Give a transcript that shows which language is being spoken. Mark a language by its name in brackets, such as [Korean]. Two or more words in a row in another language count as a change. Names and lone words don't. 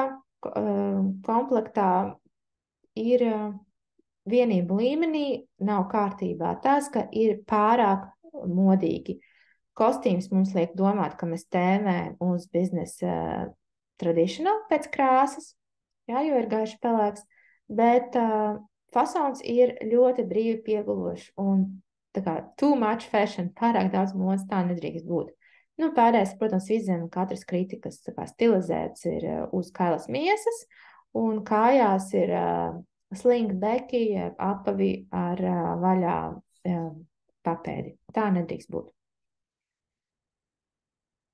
[Latvian] komplektā ir vienību līmenī, nav kārtībā tas, ka ir pārāk modīgi. Kostīms mums liek domāt, ka mēs tēmējam uz biznesa traditional pēc krāsas, jā, jo ir gaiši pelēks, bet fasons ir ļoti brīvi piegulošs un tā kā [English] too much fashion, [Latvian] pārāk daudz modas, tā nedrīkst būt. Pārējais, protams, viszem katras kritikas stilizēts ir uz kailas miesas un kājās ir slingbeki, apavi ar vaļā papēdi. Tā nedrīkst būt.